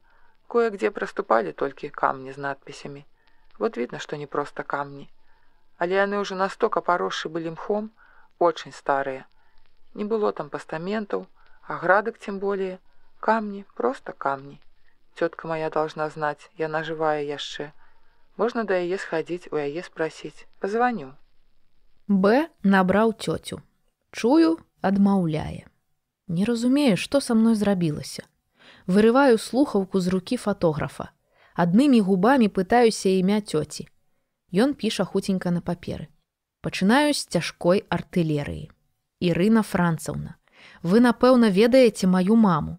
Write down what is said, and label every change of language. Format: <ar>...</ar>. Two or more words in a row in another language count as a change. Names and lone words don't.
<ru>Кое-где проступали только камни с надписями. Вот видно, что не просто камни. Але они уже настолько поросшие были мхом, очень старые. Не было там постаментов, оградок тем более. Камни, просто камни. Тетка моя должна знать,</ru> <be>яна живая яшчэ.</be> <ru>Можно до яе сходить, у яе спросить. Позвоню.</ru> <be>Б набраў цёцю. Чую, адмаўляе. Не разумею, што са мной зрабілася. Вырываю слухаўку з рукі фотографа. Аднымі губамі пытаюся імя цёці. Ён піша хуценька на паперы. Пачынаю з цяжкой артылерыі. Ірына Францаўна, вы, напэўна, ведаеце маю маму.</be>